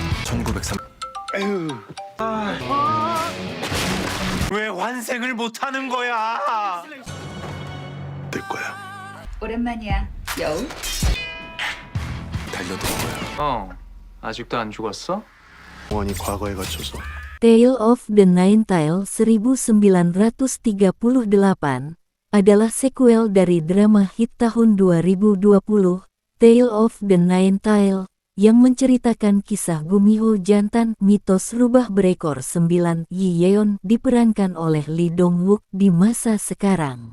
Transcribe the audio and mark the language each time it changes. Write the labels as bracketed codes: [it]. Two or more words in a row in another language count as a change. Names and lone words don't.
[ko] 1903. 에휴. 왜 환생을 못 하는 거야? 내 거야. 오랜만이야, 여우. 달려들 거야. 아직도 안 죽었어? 원이 과거에 갇혀서 [id] Tale of the Nine Tails 1938 adalah sequel dari drama hit tahun 2020, Tale of the Nine Tails, yang menceritakan kisah Gumiho jantan mitos rubah berekor 9 Yi Yeon diperankan oleh Lee Dong-wook di masa sekarang.